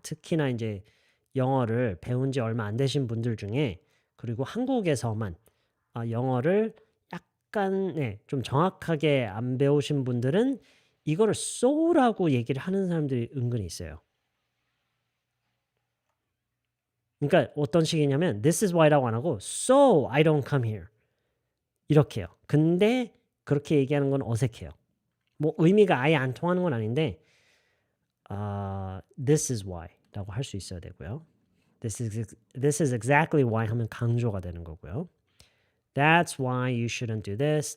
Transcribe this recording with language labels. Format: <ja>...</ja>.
<ko>특히나 이제 영어를 배운 지 얼마 안 되신 분들 중에 그리고 한국에서만 영어를 약간 좀 정확하게 안 배우신 분들은 이거를 so라고 얘기를 하는 사람들이 은근히 있어요. 그러니까 어떤 식이냐면</ko> <en>this is why</en> <ko>라고 안 하고</ko> <en>so I don't come here</en> <ko>이렇게요. 근데 그렇게 얘기하는 건 어색해요. 뭐 의미가 아예 안 통하는 건 아닌데</ko> <en>this is why</en> <ko>라고 할 수 있어야 되고요.</ko> <en>This is exactly why</en> <ko>하면 강조가 되는 거고요.</ko> <en>That's why you shouldn't do this.</en>